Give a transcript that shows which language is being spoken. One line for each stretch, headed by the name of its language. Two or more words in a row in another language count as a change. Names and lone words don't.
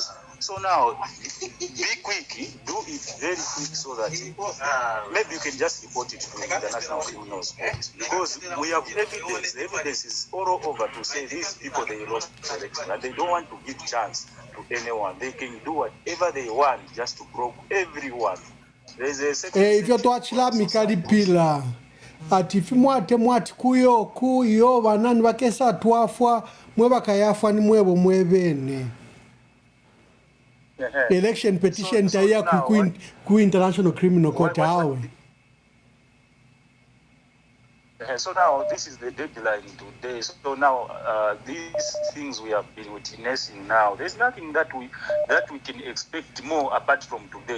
English: So now, be quick, do it very quick so that maybe you can just report it to the International Criminal Court. Because we have evidence, the evidence is all over to say these people, they lost election and they don't want to give chance to anyone. They can do whatever they want just to probe everyone. There's a second
Bemba: If twachila mikali pila ati fimwate mwati kuyo banani bakesa twafwa mwe bakayafwa ni mwebo mwebene.
English: Election petition
Bemba: taya ku International Criminal Court awe.
English: So now this is the deadline today. So now these things we have been witnessing now. There's nothing that we can expect more apart from today.